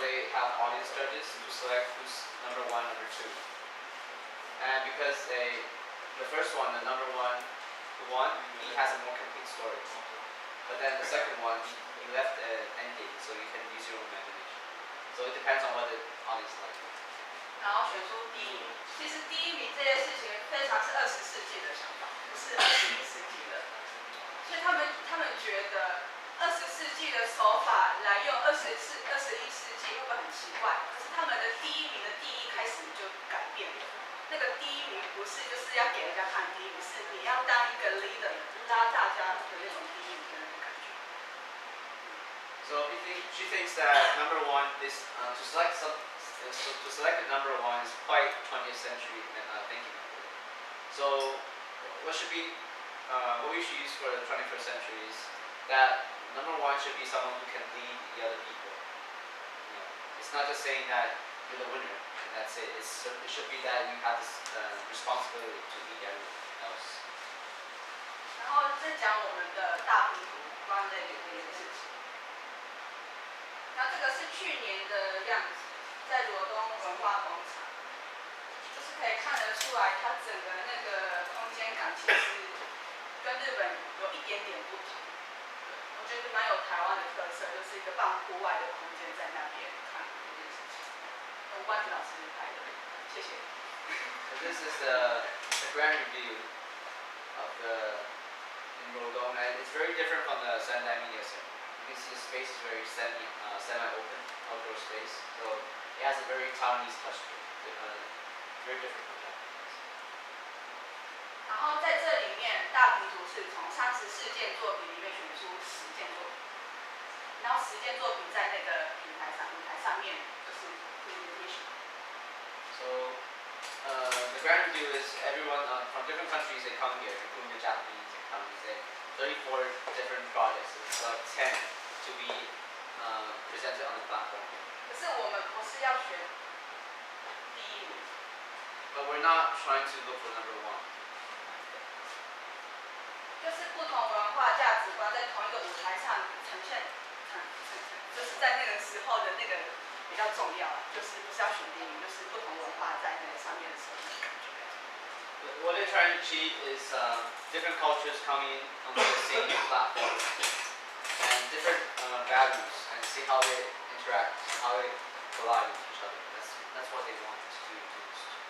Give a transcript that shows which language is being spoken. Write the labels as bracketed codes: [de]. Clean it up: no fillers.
[en] They have audience judges to select who's number 1, number 2. And because the first one, the number 1 who won, he has a more complete story. But then the second one, he left an ending, so you can use your own imagination. So it depends on what the audience like. [zh] 然后选出第1名。其实第1名这件事情非常是20世纪的想法，不是21世纪的。所以他们觉得20世纪的手法来用21世纪会不会很奇怪？可是他们的第1名的第一开始就改变了。那个第1名不是就是要给人家看第1名，是你要当一个 leader， 拉大家的那种第1名的那种感觉。 [en] So she thinks that number 1 is to select the number 1 is quite 20th century thinking. So what we should use for the 21st century is that number 1 should be someone who can lead the other people. It's not just saying that you're the winner and that's it. It should be that you have this responsibility to lead everyone else. [zh] 然后再讲我们的大拼图关于这件事情。那这个是去年的样子，在罗东文化广场，就是可以看得出来，它整个那个空间感其实跟日本有一点点不同。我觉得蛮有台湾的特色，就是一个半户外的空间在那边看这件事情。吴冠廷老师拍的，谢谢。 [en] So this is the grand review of in Rodong, and it's very different from the Sendai Media Center. You can see the space is very semi-open, outdoor space. So it has a very Taiwanese touch to it. Very different from that. [zh] 然后在这里面，大拼图是从34件作品里面选出10件作品，然后10件作品在那个舞台上面就是 presentation。 [en] So the grand review is everyone from different countries they come here, including the Japanese and Taiwanese. 34 different projects, and select 10 to be presented on the platform. [zh] 可是我们不是要选第1名。 [en] But we're not trying to look for number 1. [zh] 就是不同文化价值观在同一个舞台上呈现，就是在那个时候的那个比较重要，就是不是要选第1名，就是不同文化在那个上面的时候那个感觉。 [en] What they're trying to achieve is different cultures coming onto the same platform and different values and see how they interact and how they collide with each other. That's what they want to do most.